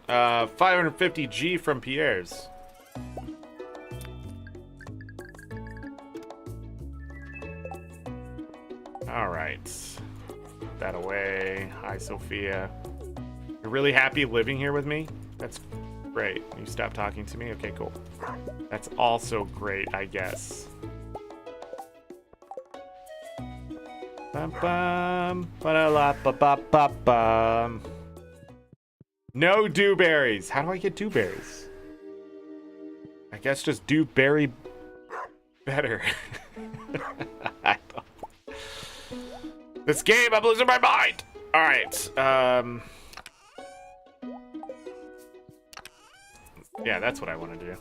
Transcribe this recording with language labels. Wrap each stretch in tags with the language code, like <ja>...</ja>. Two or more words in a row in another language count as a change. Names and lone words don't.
<en>550 G from Pierre's. All right. Put that away. Hi, Sophia. You're really happy living here with me? That's great. You stop talking to me? Okay, cool. That's also great, I guess. Bum, bum, ba-da-la-ba-ba-ba-bum. No dewberries. How do I get dewberries? I guess just dewberry better. I don't. This game, I'm losing my mind. All right. Yeah, that's what I want to do.</en>